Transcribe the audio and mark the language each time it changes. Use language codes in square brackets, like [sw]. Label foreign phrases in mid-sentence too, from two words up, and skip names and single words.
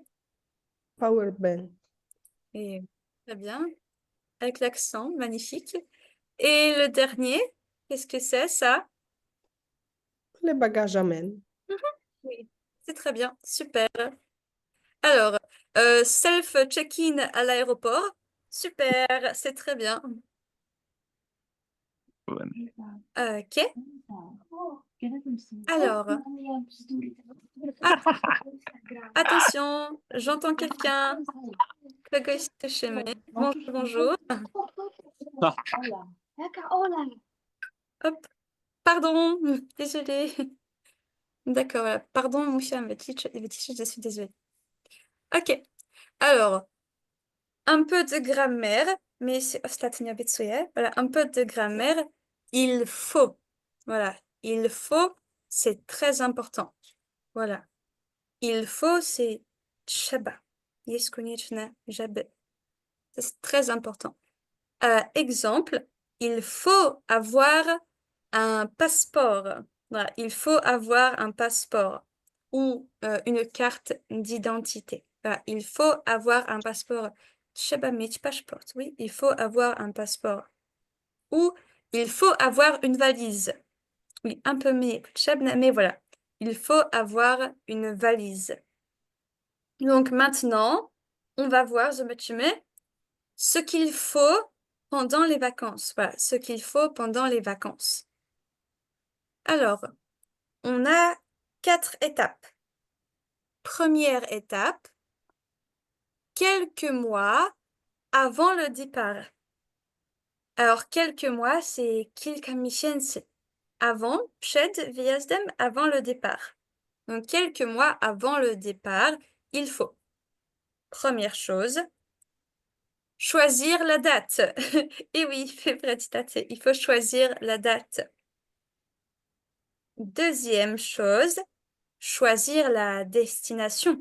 [en] Power bank. [fr] Et très bien. Avec l'accent, magnifique. Et le dernier, qu'est-ce que c'est, ça? Les bagages à main. Oui, c'est très bien, super. Alors, self-check-in à l'aéroport, super, c'est très bien. Ok, alors, attention, j'entends quelqu'un. [pl] Kogoś słyszymy. [fr] Bonjour, bonjour. Hop, pardon, désolée. D'accord, voilà. Pardon, [pl] musiałem wyciszyć, [fr] je suis désolée. Ok, alors, un peu de grammaire, mais c'est [pl] ostatnio obiecuję. [fr] Voilà, un peu de grammaire. Il faut. Voilà, il faut, c'est très important. Voilà. Il faut, c'est trzeba. [pl] Jest konieczne, żeby. [fr] C'est très important. Exemple, il faut avoir un passeport. Voilà, il faut avoir un passeport ou une carte d'identité. Voilà, il faut avoir un passeport. [pl] Trzeba mieć paszport. [fr] Oui, il faut avoir un passeport. Ou il faut avoir une valise. Oui, un peu mais potrzebne, mais voilà. Il faut avoir une valise. Donc maintenant, on va voir, zobaczymy, ce qu'il faut pendant les vacances. Voilà, ce qu'il faut pendant les vacances. Alors, on a 4 étapes. Première étape, quelques mois avant le départ. Alors, quelques mois, c'est [pl] kilka miesięcy. [fr] Avant, [pl] przed wyjazdem, [fr] avant le départ. Donc, quelques mois avant le départ, il faut. Première chose, choisir la date. Et oui, il faut choisir la date. Deuxième chose, choisir la destination.